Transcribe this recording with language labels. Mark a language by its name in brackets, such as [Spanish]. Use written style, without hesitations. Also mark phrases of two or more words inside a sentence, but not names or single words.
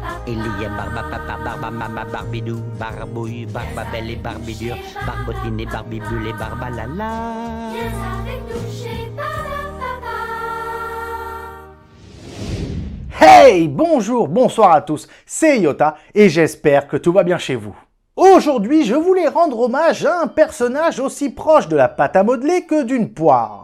[French] Il y a Barbapapa, Barbamama, Barbidou, Barbouille, Barbabelle et Barbidure, Barbotine et Barbibule et Barbalala. Viens avec nous chez Barbapapa. Hey, bonjour, bonsoir à tous, c'est Yota et j'espère que tout va bien chez vous. Aujourd'hui, je voulais rendre hommage à un personnage aussi proche de la pâte à modeler que d'une poire.